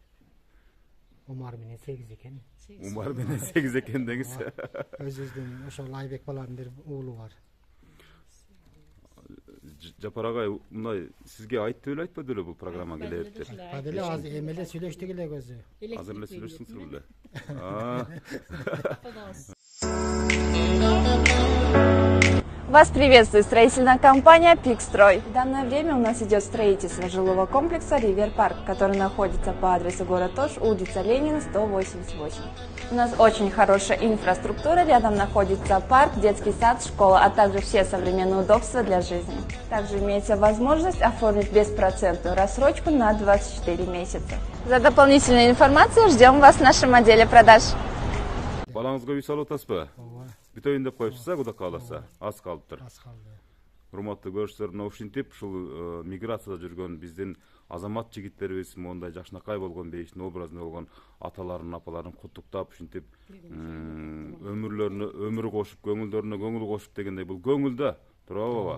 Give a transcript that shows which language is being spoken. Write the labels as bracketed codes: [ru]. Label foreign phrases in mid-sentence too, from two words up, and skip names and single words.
[ky] Умар менен 8 экен. Умар менен 8 экен деңиз. Өзүбүздүн ошол Айбек баланын бир уулу бар. Жапар агай, мындай сизге айтты эле айтпады эле бул программа келет деп. Айтпады эле, азыр эмеле сүйлөштүк эле өзү. Азыр эле сүйлөштүңүздөр беле? [ru] Вас приветствует строительная компания «Пикстрой». В данное время у нас идет строительство жилого комплекса «Ривер Парк», который находится по адресу город Ош, улица Ленина, 188. У нас очень хорошая инфраструктура, рядом находится парк, детский сад, школа, а также все современные удобства для жизни. Также имеется возможность оформить беспроцентную рассрочку на 24 месяца. За дополнительной информацией ждем вас в нашем отделе продаж. [ky] Балаңызга үй салып атасызбы? Ооба. Бүтөйүн деп коюпсуз, Кудай кааласа. Аз калыптыр. Аз калды. Урматтуу көрүүчүлөр, мына ушинтип ушул миграцияда жүргөн биздин азамат жигиттерибиз мондай жакшынакай болгон, бейиштин образында болгон аталарын, апаларын куттуктап, ушинтип өмүрү кошуп, көңүлдөрүнө көңүл кошуп дегендей, бул көңүл да, туурабы?